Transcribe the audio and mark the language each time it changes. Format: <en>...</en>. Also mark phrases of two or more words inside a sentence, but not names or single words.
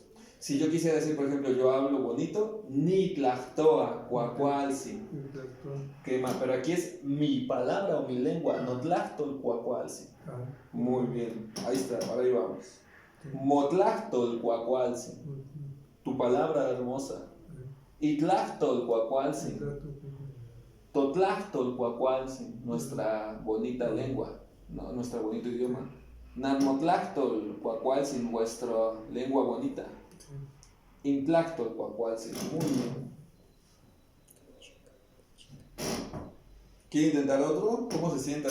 <es>Si yo quisiera decir, por ejemplo, yo hablo bonito,</es> <nah>ni tlactoa, cuacualzi.</nah> <es>Quema, pero aquí es mi palabra o mi lengua,</es> <nah>no tlactol, cuacualzi.</nah> <es>Muy bien, ahí está, ahora ahí vamos.</es> <nah>Motlactol, cuacualzi,</nah> <es>tu palabra hermosa.</es> <nah>Y tlactol, cuacualzi. Totlactol, cuacualzi,</nah> <es>nuestra bonita lengua, ¿no? Nuestro bonito idioma.</es> <nah>Nanmotlactol, cuacualzi,</nah> <es>vuestra lengua bonita.</es> <nah>Intlactol, cuacualzi.</nah> <es>Muy bien.</es> <nah>¿Quiere intentar otro? ¿Cómo se siente?</nah>